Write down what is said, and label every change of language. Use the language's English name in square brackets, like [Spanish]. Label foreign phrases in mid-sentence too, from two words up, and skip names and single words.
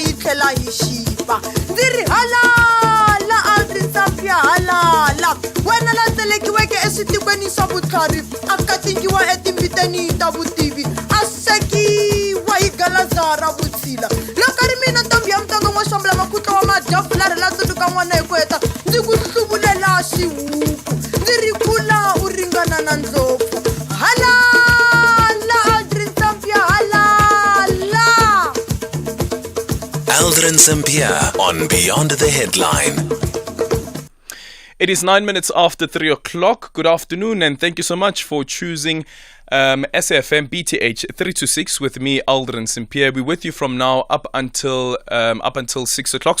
[Tsonga] yi tlhela hi xiva ndzi ri halala Aldrin Sampear halala wena la tselekiweke eswitikweni swa vutlhari a katingiwa etimbiteni ta vutivi a sekiwa hi galaza ra vutshila loko ri mina ntombi ya mutongo n'wa xambula makhutlo wa madyafula ri la tsundzuka n'wana hi ku heta ndzi ku hluvulela xihuku ndzi ri kula u ringana na ndlopfu halala Aldrin Sampear halala [English] Aldrin Sampear on Beyond the Headline. It is 9 minutes after 3 o'clock. Good afternoon, and thank you so much for choosing SAFM BTH 3 to 6 with me, Aldrin Sampear. We're with you from now up until 6 o'clock.